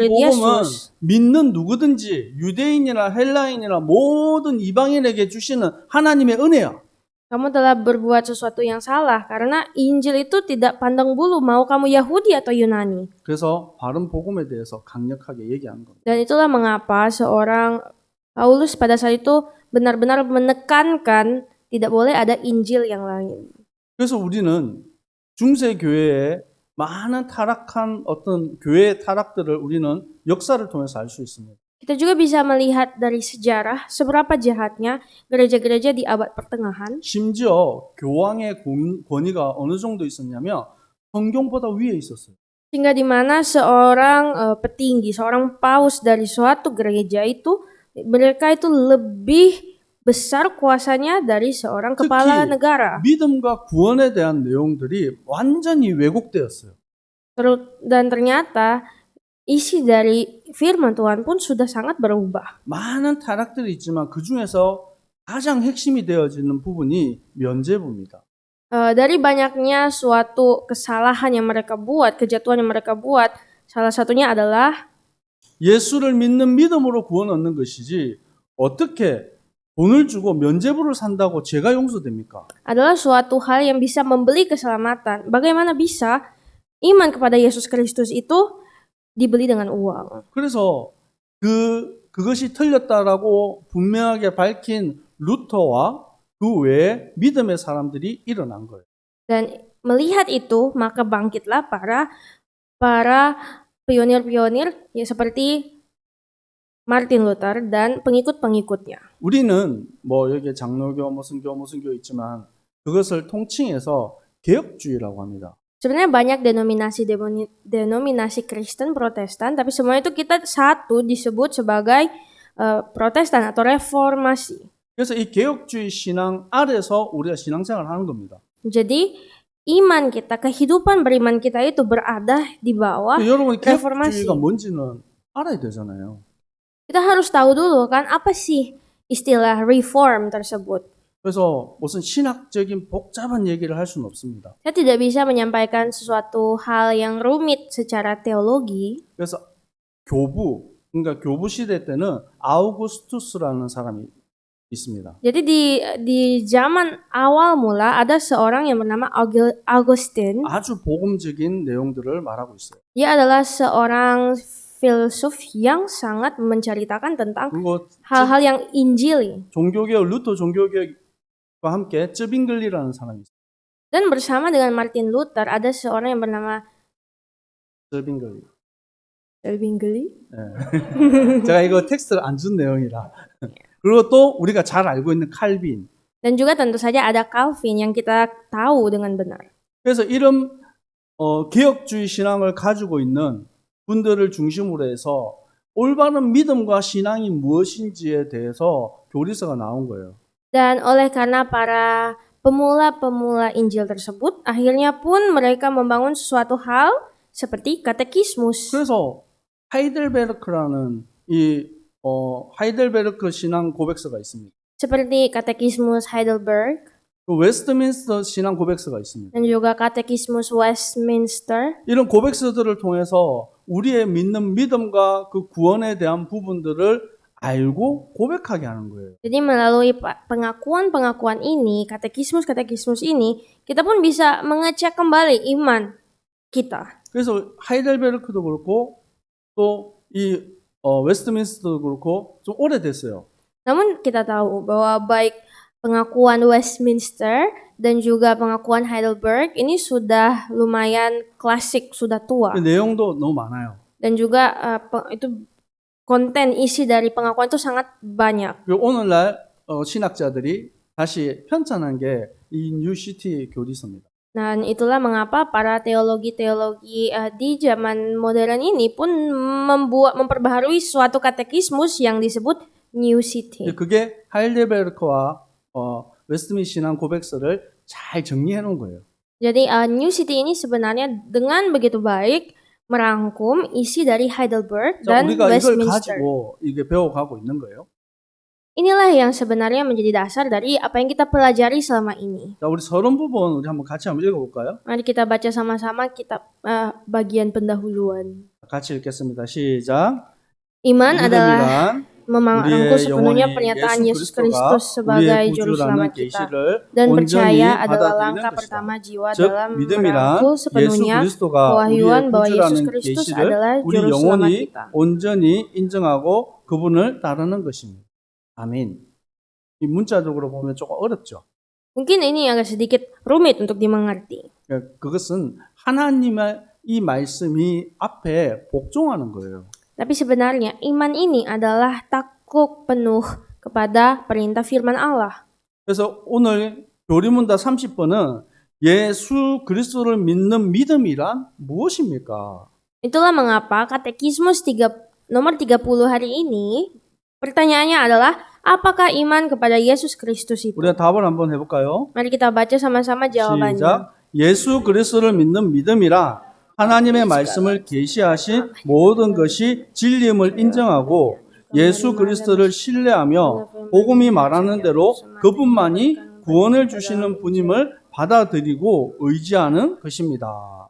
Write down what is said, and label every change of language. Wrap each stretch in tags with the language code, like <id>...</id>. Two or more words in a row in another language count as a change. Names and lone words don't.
<id>murid</id> <ko>복음은</ko> <id>Yesus.</id> <ko>믿는 누구든지 유대인이나 헬라인이나 모든 이방인에게 주시는 하나님의 은혜야.</ko> <id>Kamu telah berbuat sesuatu yang salah karena Injil itu tidak pandang bulu mau kamu Yahudi atau Yunani.</id> <ko>그래서 바른 복음에 대해서 강력하게 얘기하는 겁니다.</ko> <id>Dan itulah mengapa seorang Paulus pada saat itu benar-benar menekankan tidak boleh ada Injil yang lain.</id> <ko>그래서 우리는 중세 교회에 많은 타락한 어떤 교회의 타락들을 우리는 역사를 통해서 알 수 있습니다.</ko> <id>Kita juga bisa melihat dari sejarah seberapa jahatnya gereja-gereja di abad pertengahan.</id> <ko>심지어 교황의 권위가 어느 정도 있었냐면 성경보다 위에 있었어요.</ko> <id>Sehingga di mana seorang petinggi, seorang paus dari suatu gereja itu, mereka itu lebih besar kuasanya dari seorang kepala negara.</id> <ko>믿음과 구원에 대한 내용들이 완전히 왜곡되었어요.</ko> <id>Dan ternyata isi dari firman Tuhan pun sudah sangat berubah.</id> <ko>많은 타락들이 있지만 그 중에서 가장 핵심이 되어지는 부분이 면죄부입니다.</ko> <id>Dari banyaknya suatu kesalahan yang mereka buat, kejatuhan yang mereka buat, salah satunya adalah</id> <ko>예수를 믿는 믿음으로 구원 얻는 것이지 어떻게 돈을 주고 면죄부를 산다고 죄가 용서됩니까?</ko> <id>adalah suatu hal yang bisa membeli keselamatan. Bagaimana bisa iman kepada Yesus Kristus itu dibeli dengan uang?</id> <ko>그래서 그것이 틀렸다라고 분명하게 밝힌 루터와 그 외에 믿음의 사람들이 일어난 거예요.</ko> <id>Dan melihat itu, maka bangkitlah para pionir-pionir ya seperti Martin Luther dan pengikut-pengikutnya.</id> <ko>우리는 뭐 여기 장로교 무슨 교 있지만 그것을 통칭해서 개혁주의라고 합니다.</ko> <id>Sebenarnya banyak denominasi Kristen, Protestan, tapi semua itu kita satu disebut sebagai Protestan atau Reformasi.</id> <ko>그래서 이 개혁주의 신앙 아래서 우리가 신앙생활을 하는 겁니다.</ko> <id>Jadi iman kita, kehidupan beriman kita itu berada di bawah</id> <ko>여러분</ko> <id>reformasi.</id> <ko>개혁주의가 뭔지는 알아야 되잖아요.</ko> <id>Kita harus tahu dulu kan apa sih istilah reform tersebut.</id> <ko>그래서 무슨 신학적인 복잡한 얘기를 할 수는 없습니다.</ko> <id>Saya tidak bisa menyampaikan sesuatu hal yang rumit secara teologi.</id> <ko>그래서 그러니까 교부 시대 때는 아우구스투스라는 사람이 있습니다.</ko> <id>Jadi di zaman awal mula ada seorang yang bernama Augustine.</id> <ko>아주 복음적인 내용들을 말하고 있어요.</ko> <id>Dia adalah seorang filsuf yang sangat menceritakan tentang</id> <ko>그리고</ko> <id>hal-hal yang injili.</id> <ko>루터 종교개혁과 함께 쯔빙글리라는 사람이 있어요.</ko> <id>Dan bersama dengan Martin Luther ada seorang yang bernama</id> <ko>쯔빙글리.</ko> <id>Zwingli.</id> <ko>네. 제가 이거 텍스트를 안 준 내용이라. 그리고 또 우리가 잘 알고 있는 칼빈.</ko> <id>Dan juga tentu saja ada Calvin yang kita tahu dengan benar.</id> <ko>그래서 이런 개혁주의 신앙을 가지고 있는 분들을 중심으로 해서 올바른 믿음과 신앙이 무엇인지에 대해서 교리서가 나온 거예요.</ko> <id>Dan oleh karena para pemula-pemula Injil tersebut, akhirnya pun mereka membangun sesuatu hal seperti katekismus.</id> <ko>그래서 하이델베르크라는 이 하이델베르크 신앙 고백서가 있습니다.</ko> <id>Seperti katekismus Heidelberg</id> <ko>그 웨스트민스터 신앙 고백서가 있습니다.</ko> <id>dan juga katekismus Westminster.</id> <ko>이런 고백서들을 통해서 우리의 믿는 믿음과 그 구원에 대한 부분들을 알고 고백하게 하는 거예요.</ko> <id>Jadi melalui pengakuan-pengakuan ini, katekismus-katekismus ini, kita pun bisa mengecek kembali iman kita.</id> <ko>그래서 하이델베르크도 그렇고 또 이 웨스트민스터도 그렇고 좀 오래됐어요.</ko> <id>Namun kita tahu bahwa baik pengakuan Westminster dan juga pengakuan Heidelberg ini sudah lumayan klasik, sudah tua.</id> <ko>그 내용도 너무 많아요.</ko> <id>Dan juga itu konten isi dari pengakuan itu sangat banyak.</id> <ko>그리고 오늘날 신학자들이 다시 편찬한 게 이 뉴시티 교리서입니다.</ko> <id>Dan itulah mengapa para teologi-teologi di zaman modern ini pun memperbaharui suatu katekismus yang disebut New City.</id> <ko>그게 하이델베르크와 웨스트민스터 신앙 고백서를 잘 정리해 놓은 거예요.</ko> <id>Jadi New City ini sebenarnya dengan begitu baik merangkum isi dari Heidelberg</id> <ko>자,</ko> <id>dan</id> <ko>우리가 이걸</ko> <id>Westminster.</id> <ko>가지고 이게 배워가고 있는 거예요.</ko> <id>Inilah yang sebenarnya menjadi dasar dari apa yang kita pelajari selama ini.</id> <ko>자, 우리 서론 부분 우리 한번 같이 한번 읽어볼까요?</ko> <id>Mari kita baca sama-sama kitab bagian pendahuluan.</id> <ko>같이 읽겠습니다. 시작.</ko> <id>Iman adalah</id> <ko>믿음이란</ko> <id>merangkum</id> <ko>우리의</ko> <id>sepenuhnya</id> <ko>영혼이</ko> <id>pernyataan</id> <ko>예수</ko> <id>Yesus</id> <ko>그리스도가</ko> <id>Kristus sebagai</id> <ko>우리의</ko> <id>juru selamat</id> <ko>구주라는</ko> <id>kita.</id> <ko>계시를</ko> <id>Dan</id> <ko>온전히</ko> <id>percaya adalah</id> <ko>받아들이는</ko> <id>langkah</id> <ko>것이다.</ko> <id>pertama jiwa</id> <ko>즉</ko> <id>dalam</id> <ko>믿음이란</ko> <id>merangkul</id> <ko>예수</ko> <id>sepenuhnya</id> <ko>그리스도가</ko> <id>kewahyuan</id> <ko>우리의</ko> <id>bahwa Yesus</id> <ko>구주라는</ko> <id>Kristus</id> <ko>계시를</ko> <id>adalah</id> <ko>우리</ko> <id>juru selamat</id> <ko>영혼이</ko> <id>kita.</id> <ko>온전히 인정하고 그분을 따르는 것입니다. 아멘. 이 문자적으로 보면 조금 어렵죠.</ko> <id>Mungkin ini agak sedikit rumit untuk dimengerti.</id> <ko>그것은 하나님의 이 말씀이 앞에 복종하는 거예요.</ko> <id>Tapi sebenarnya iman ini adalah takluk penuh kepada perintah firman Allah.</id> <ko>그래서 오늘 교리문답 30번은 예수 그리스도를 믿는 믿음이란 무엇입니까?</ko> <id>Itulah mengapa katekismus nomor 30 hari ini pertanyaannya adalah apakah iman kepada Yesus Kristus itu?</id> <ko>우리가 답을 한번 해볼까요?</ko> <id>Mari kita baca sama-sama jawabannya.</id> <ko>시작. 예수 그리스도를 믿는 믿음이라 하나님의 말씀을 계시하신 모든 것이 진리임을 인정하고 예수 그리스도를 신뢰하며 복음이 말하는 대로 그분만이 구원을 주시는 분임을 받아들이고 의지하는 것입니다.</ko>